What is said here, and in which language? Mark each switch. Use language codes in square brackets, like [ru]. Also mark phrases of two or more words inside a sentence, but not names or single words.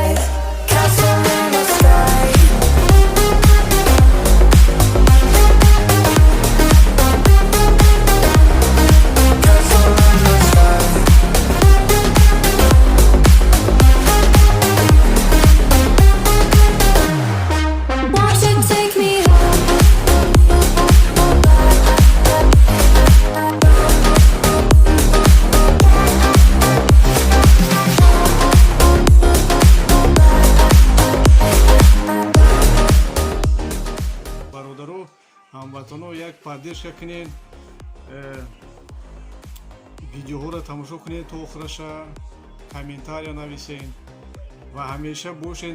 [en] Castle in the sky. Castle in the sky. Won't you take me home? [tg] бародаро ҳамватано як поддержка кунед, видеоҳоро тамошо кунед то охираша, комментария нависед ва ҳамеша бошед.